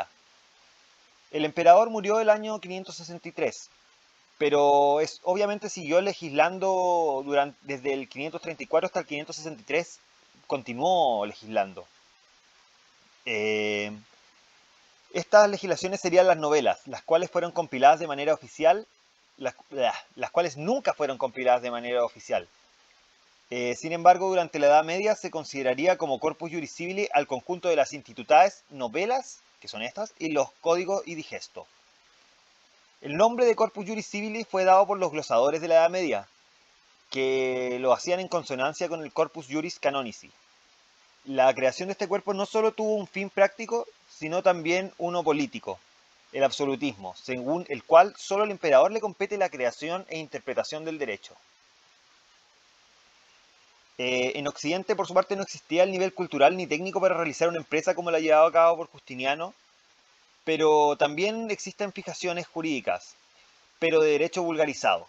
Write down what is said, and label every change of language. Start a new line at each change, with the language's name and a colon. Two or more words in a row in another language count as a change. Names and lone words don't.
Spanish: El emperador murió el año 563, pero obviamente siguió legislando desde el 534 hasta el 563, continuó legislando. Estas legislaciones serían las novelas, las cuales fueron compiladas de manera oficial las cuales nunca fueron compiladas de manera oficial. Sin embargo, durante la Edad Media se consideraría como
Latin: corpus juris civili
Spanish: al conjunto de las institutades novelas, que son estas, y los códigos y digesto. El nombre de
Latin: corpus juris civili
Spanish: fue dado por los glosadores de la Edad Media, que lo hacían en consonancia con el
Latin: corpus juris canonici.
Spanish: La creación de este cuerpo no solo tuvo un fin práctico, sino también uno político, el absolutismo, según el cual solo al emperador le compete la creación e interpretación del derecho. En Occidente, por su parte, no existía el nivel cultural ni técnico para realizar una empresa como la llevado a cabo por Justiniano, pero también existen fijaciones jurídicas, pero de derecho vulgarizado.